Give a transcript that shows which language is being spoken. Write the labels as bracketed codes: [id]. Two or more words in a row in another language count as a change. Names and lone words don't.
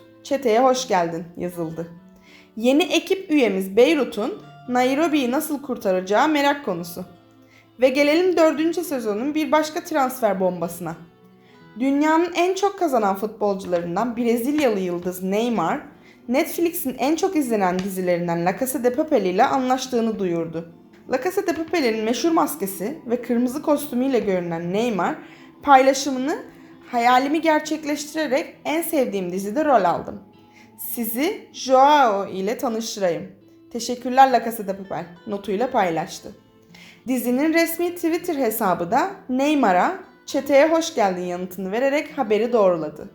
[tr] Çeteye hoş geldin yazıldı. Yeni ekip üyemiz Beyrut'un Nairobi'yi nasıl kurtaracağı merak konusu. Ve gelelim 4. sezonun bir başka transfer bombasına. Dünyanın en çok kazanan futbolcularından Brezilyalı yıldız Neymar, Netflix'in en çok izlenen dizilerinden La Casa de Papel ile anlaştığını duyurdu. La Casa de Papel'in meşhur maskesi ve kırmızı kostümüyle görünen Neymar, paylaşımını hayalimi gerçekleştirerek en sevdiğim dizide rol aldım. Sizi Joao ile tanıştırayım. Teşekkürler La Casa de Papel notuyla paylaştı. Dizinin resmi Twitter hesabı da Neymar'a çeteye hoş geldin yanıtını vererek haberi doğruladı.